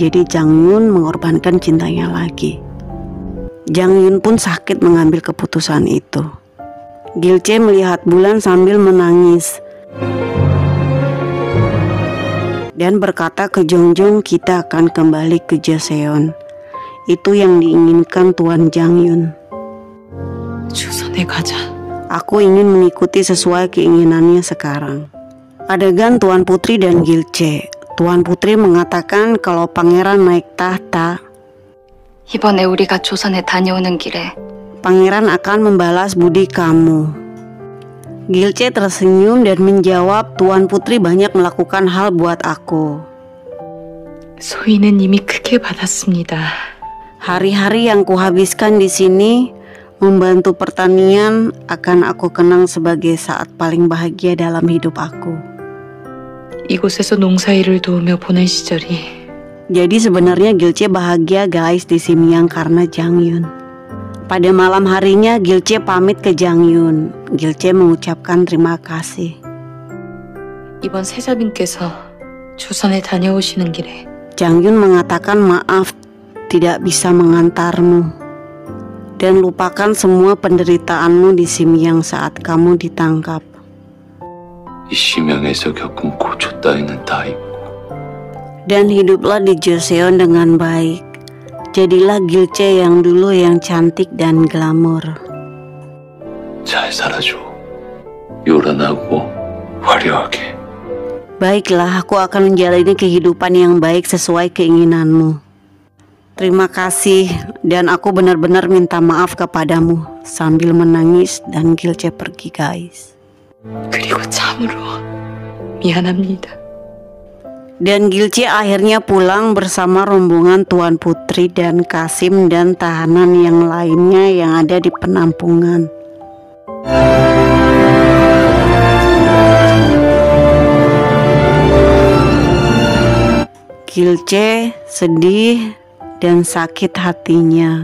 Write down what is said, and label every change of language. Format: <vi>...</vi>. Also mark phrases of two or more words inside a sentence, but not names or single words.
<id>Jadi Jang Yun mengorbankan cintanya lagi. Jang Yun pun sakit mengambil keputusan itu. Gilce melihat bulan sambil menangis dan berkata ke Jongjong, kita akan kembali ke Joseon. Itu yang diinginkan Tuan Jang Yun.</id> <ko>조선에 가자.</ko> <id>Aku ingin mengikuti sesuai keinginannya sekarang. Adegan Tuan Putri dan Gilce. Tuan Putri mengatakan kalau pangeran naik tahta,</id> <ko>이번에 우리가 조선에 다녀오는 길에</ko> <id>pangeran akan membalas budi kamu. Gilce tersenyum dan menjawab, Tuan Putri banyak melakukan hal buat aku.</id> <ko>소희는 이미 크게 받았습니다.</ko> <id>Hari-hari yang kuhabiskan di sini membantu pertanian akan aku kenang sebagai saat paling bahagia dalam hidup aku.</id> <ko>이곳에서 농사일을 도우며 보낸 시절이</ko> <id>Jadi sebenarnya Gilce bahagia, guys, di Simyang karena Jang Yun. Pada malam harinya Gilche pamit ke Jangyun. Gilche mengucapkan terima kasih.</id> <ko>이번 세자빈께서 조선에 다녀오시는 길에</ko> <id>Jangyun mengatakan maaf tidak bisa mengantarmu. Dan lupakan semua penderitaanmu di Simyang saat kamu ditangkap.</id> <ko>이 심양에서 겪은 고초 따위는 다 잊고</ko> <id>Dan hiduplah di Joseon dengan baik. Jadilah Gilche yang dulu yang cantik dan glamor.</id> <ko>잘 살아줘. 요란하고 화려하게.</ko> <id>Baiklah, aku akan menjalani kehidupan yang baik sesuai keinginanmu. Terima kasih, dan aku benar-benar minta maaf kepadamu. Sambil menangis dan Gilche pergi, guys.</id> <ko>그리고 참으로 미안합니다.</ko> <id>Dan Gilche akhirnya pulang bersama rombongan Tuan Putri dan Kasim dan tahanan yang lainnya yang ada di penampungan. Gilche sedih dan sakit hatinya.</id>